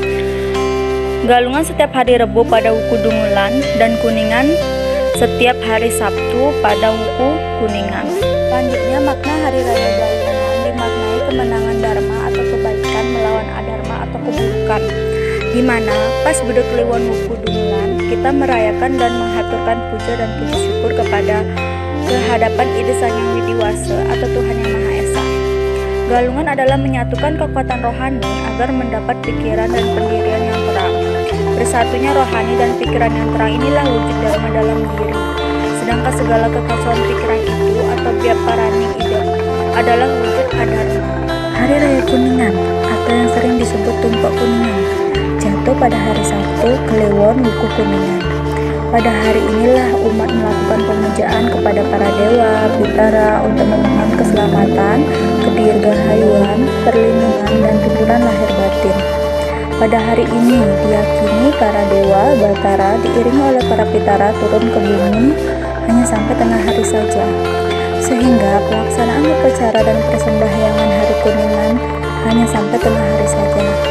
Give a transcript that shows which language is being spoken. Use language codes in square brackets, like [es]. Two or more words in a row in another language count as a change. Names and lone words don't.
[id] Galungan setiap hari Rebo pada wuku Dungulan dan Kuningan setiap hari Sabtu pada wuku Kuningan. Selanjutnya, makna Hari Raya Galungan dimaknai kemenangan Dharma atau kebaikan melawan adharma atau keburukan, di mana pas beduk kliwon wuku Dungulan kita merayakan dan menghaturkan puja dan puji syukur kepada kehadapan Ide Sang Hyang Widiwasa atau Tuhan Yang Maha Esa. Galungan adalah menyatukan kekuatan rohani agar mendapat pikiran dan pendirian yang terang. Bersatunya rohani dan pikiran yang terang inilah wujud Dharma dalam diri. Sedangkan segala kekacauan pikiran itu atau Byaparani Ida adalah wujud adharma. Hari Raya Kuningan atau yang sering disebut Tumpak Kuningan jatuh pada hari Sabtu Kliwon wuku Kuningan. Pada hari inilah umat melakukan pemujaan kepada para dewa, Pitara untuk memohon keselamatan, kedirgahayuan, perlindungan, dan tuntunan lahir batin. Pada hari ini diyakini para dewa, Batara diiringi oleh para Pitara turun ke bumi hanya sampai tengah hari saja, sehingga pelaksanaan upacara dan persembahyangan Hari Kuningan hanya sampai tengah hari saja.